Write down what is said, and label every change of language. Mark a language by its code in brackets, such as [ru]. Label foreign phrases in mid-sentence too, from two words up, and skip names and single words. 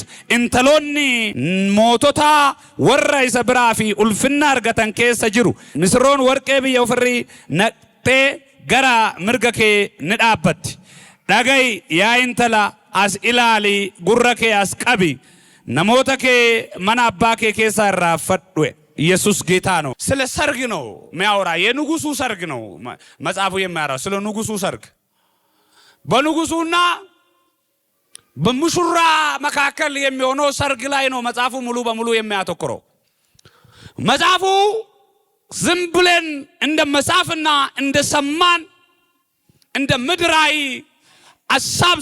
[om] Intaloonni mootota warra isa biraa fi ulfinna argatan keessa jiru. Misirroon warqee biyya ofirrii naqxee gara mirga kee ni dhaabbatti. Dhaga'i yaa intala as ilaali gurra kee as qabi. namoota kee mana abbaa kee keessa irraafadhu. [am] ኢየሱስ ጌታ ነው። ስለ ሰርግ ነው የሚያወራ። የንጉሱ ሰርግ ነው መጽሐፉ የሚያወራው ስለ ንጉሱ ሰርግ። በንጉሱና በሙሽራ መካከል የሚሆነው ሰርግ ላይ ነው መጽሐፉ ሙሉ በሙሉ የሚያተኩረው። መጽሐፉ ዝም ብለን እንደ መጽሐፍና እንደ ሰማን እንደ ምድራዊ ሐሳብ